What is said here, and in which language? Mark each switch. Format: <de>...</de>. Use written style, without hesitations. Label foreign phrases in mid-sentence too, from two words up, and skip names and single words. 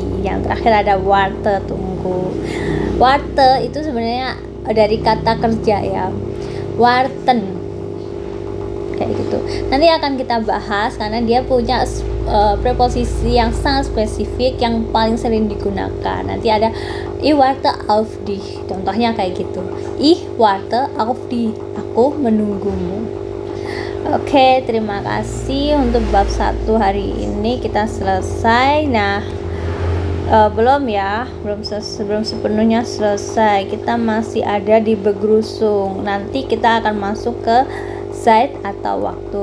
<id>Yang terakhir ada warte, tunggu. Warte itu sebenarnya dari kata kerja ya, warten, kayak gitu. Nanti akan kita bahas karena dia punya preposisi yang sangat spesifik yang paling sering digunakan. Nanti ada</id> <de>ich warte auf dich,</de> <id>contohnya kayak gitu.</id> <de>Ich warte auf dich,</de> <id>aku menunggumu. Oke, terima kasih untuk bab 1 hari ini kita selesai. Nah, belum sepenuhnya selesai, kita masih ada di begrusung. Nanti kita akan masuk ke Zeit atau waktu.</id>